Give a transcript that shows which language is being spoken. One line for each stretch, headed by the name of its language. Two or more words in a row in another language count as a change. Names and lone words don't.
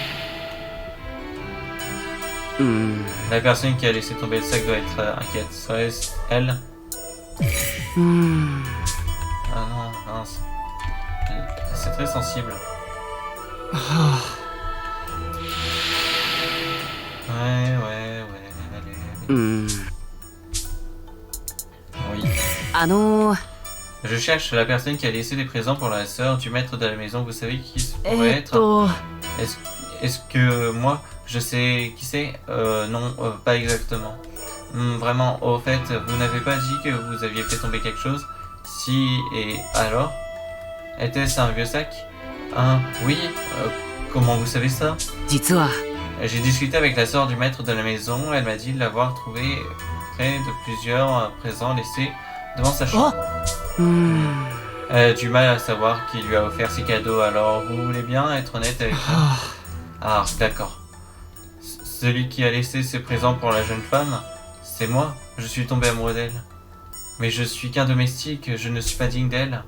French: うーん La personne qui a laissé tomber le sac doit être inquiète. Serait-ce elle? うーん Ah non, mince. C'est très sensible. はあ Ouais, allez. うーん Oui. ー Je cherche la personne qui a laissé des présents pour la sœur du maître de la maison. Vous savez qui ce え pourrait ーっ être? と Est-ce que moi, je sais qui c'est? Non, pas exactement. Vraiment, au fait, vous n'avez pas dit que vous aviez fait tomber quelque chose? Si, et alors? Était-ce un vieux sac? Oui, comment vous savez ça?
Japanese: 実は
French: J'ai discuté avec la sœur du maître de la maison, elle m'a dit de l'avoir trouvé près de plusieurs présents laissés devant sa chambre. うーん Elle a du mal à savoir qui lui a offert ses cadeaux, alors vous voulez bien être honnête avec moi? は Ah, d'accord. Celui qui a laissé ses présents pour la jeune femme, c'est moi. Je suis tombé amoureux d'elle. Mais je suis qu'un domestique, je ne suis pas digne d'elle.